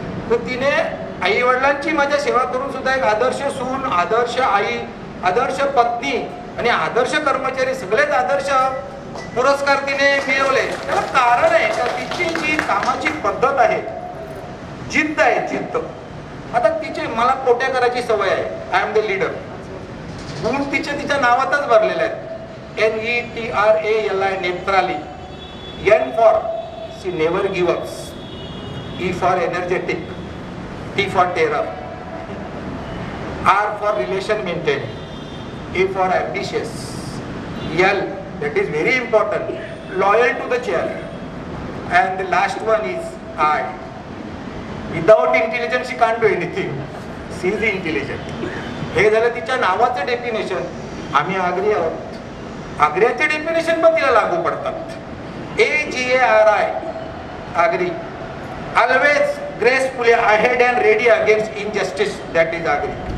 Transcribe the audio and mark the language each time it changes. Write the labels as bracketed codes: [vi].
[mr] तर तिने आई वडिलांची माझ्या सेवा करून सुद्धा एक आदर्श सून, आदर्श आई, आदर्श पत्नी आणि आदर्श कर्मचारी, सगळेच आदर्श पुरस्कार तिने मिळवले. त्याला कारण आहे का तिची जी कामाची पद्धत आहे, जिद्द आहे, जिद्द. आता तिचे मला कोट्या करायची सवय आहे. [en] I am the leader. [mr] गुण तिच्या नावातच भरलेले आहेत. NETRALI, नेत्राली. [en] N for she never give ups, E for energetic, T for terror, R for relation maintain, A for ambitious, L that is very important, loyal to the chair, and the last one is I. Without intelligence she can't do anything. She is intelligent. [mr] हे झालं तिच्या नावाचं definition. आम्ही आग्री आहोत. आग्र्याचे definition पण तिला लागू पडतात. AGARI, Agri. [en] Always gracefully ahead and ready against injustice, that is Agri.